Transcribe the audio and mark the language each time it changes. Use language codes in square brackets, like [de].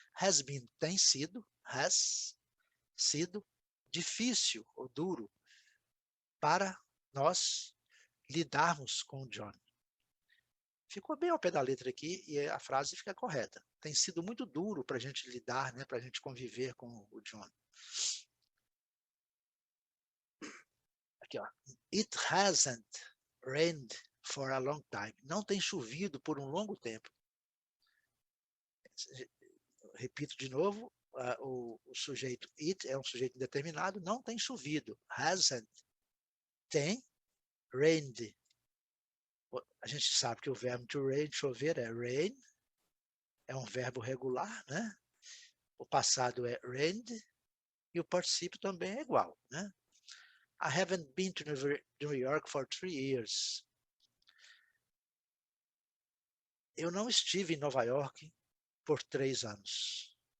[en] Has been, [pt] tem sido. Has sido difícil ou duro para nós lidarmos com o John. Ficou bem ao pé da letra aqui e a frase fica correta. Tem sido muito duro para a gente lidar, né? Para a gente conviver com o John. Aqui, ó. [en] It hasn't rained for a long time. [pt] Não tem chovido por um longo tempo. Repito de novo, o sujeito it é um sujeito indeterminado, não tem chovido. [en] Hasn't. [pt] Tem. [en] Rained. [pt] A gente sabe que o verbo [en] to rain, [pt] chover, é [en] rain. [pt] É um verbo regular, né? O passado é [en] rained [pt] e o particípio também é igual, né? [en] I haven't been to New York for 3 years. [pt] Eu não estive em Nova York por 3 anos.